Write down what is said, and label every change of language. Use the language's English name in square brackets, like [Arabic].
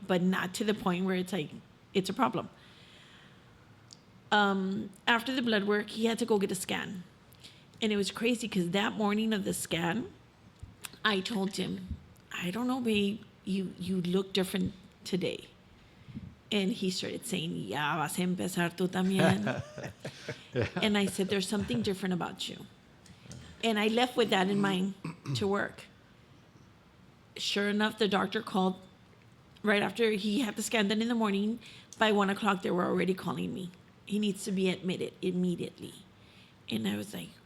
[English] But not to the point where it's a problem. After the blood work, he had to go get a scan. And it was crazy because that morning of the scan, I told him, I don't know, babe, you look different today. And he started saying, [Spanish] ya vas a empezar tú también. [English] And I said, there's something different about you. And I left with that in mind to work. Sure enough, the doctor called right after he had the scan done in the morning. By 1 o'clock, they were already calling me. He needs to be admitted immediately. And I was like,